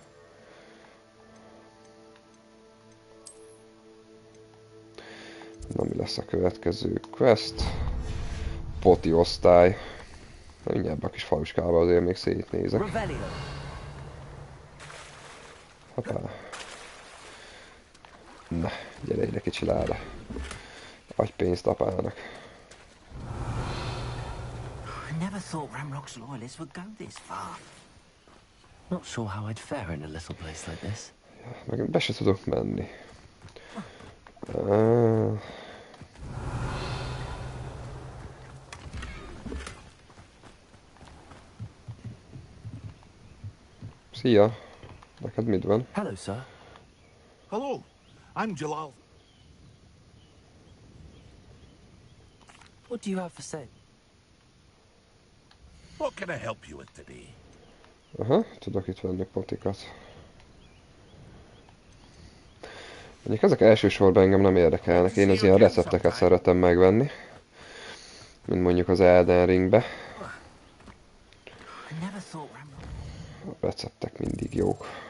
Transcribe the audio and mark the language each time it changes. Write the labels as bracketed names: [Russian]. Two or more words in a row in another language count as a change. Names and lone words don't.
[Hungarian] Na, mi lesz a következő quest? Poti osztály. Na, mindjárt a kis faluskába azért még szétnézek. Hoppá. Na, gyere ide kicsi láda. Adj pénzt apának. [English] I never thought Ramrock's loyalists would go this far. Not sure how I'd fare in a little place like this. [Hungarian] Meg be se tudok menni. Szia! Neked mit van? [English] Hello, sir. Hello, I'm Jalal. What do you have for sale? What can I help you with today? [Hungarian] Aha, tudok itt venni potikat. Mondjuk ezek elsősorban engem nem érdekelnek, én az ilyen recepteket szeretem megvenni. Mint mondjuk az Elden Ringbe. A receptek mindig jók.